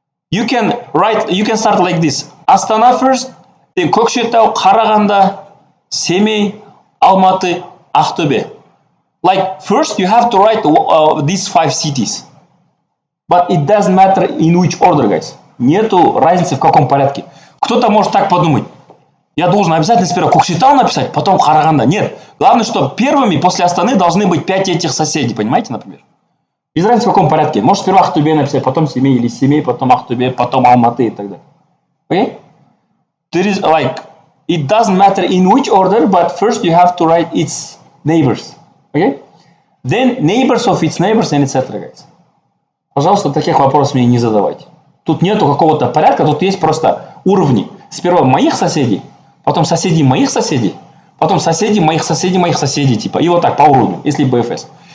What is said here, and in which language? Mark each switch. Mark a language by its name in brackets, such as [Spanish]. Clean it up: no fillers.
[English] You can start like this. Astana first, then Көкшетау, Karaganda, Semih, Almaty, Aktobe. Like first you have to write these 5 cities. But it doesn't matter in which order, guys. [Russian] Нету разницы в каком порядке. Кто-то может так подумать. Я должен обязательно сперва Көкшетау написать, потом Караганда. Нет. Главное, что первыми после Астаны должны быть 5 этих соседей. Понимаете, например? Без разницы в каком порядке. Может сперва Aktobe написать, потом Semih, или Semih, потом Aktobe, потом Almaty и так далее. [English] Okay? There is like, it doesn't matter in which order, but first you have to write its neighbors. Okay? Then neighbors of its neighbors and etc. guys. [Russian] Пожалуйста, таких вопросов мне не задавайте. Тут нету какого-то порядка, тут есть просто уровни. Сперва моих соседей, потом соседей моих соседей, потом соседей моих соседей, типа. И вот так по уровню, если BFS.